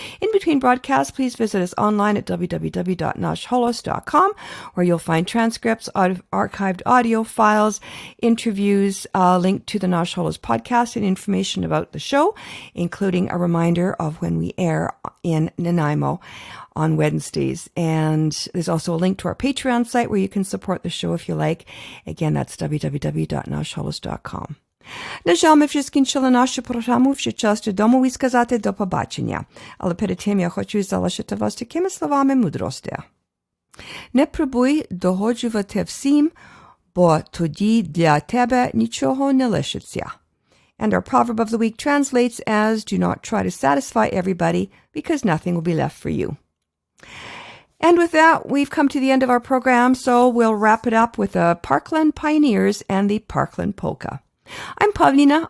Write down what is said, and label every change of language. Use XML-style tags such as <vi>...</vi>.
<en>In between broadcasts, please visit us online at www.nashholos.com, where you'll find transcripts, archived audio files, interviews, linked to the Nash Holos podcast, and information about the show, including a reminder of when we air in Nanaimo on Wednesdays. And there's also a link to our Patreon site where you can support the show if you like. Again, that's www.nashholos.com.</en> <uk>На жаль, ми вже скінчили нашу програму, вже час додому і сказати до побачення. Але перед тим я хочу залишити вас такими словами мудрості. Не пробуй догоджувати всім, бо тоді для тебе нічого не лишиться.</uk> <en>And our proverb of the week translates as, do not try to satisfy everybody because nothing will be left for you. And with that, we've come to the end of our program, so we'll wrap it up with the Parkland Pioneers and the Parkland Polka. I'm Pavlina.</en>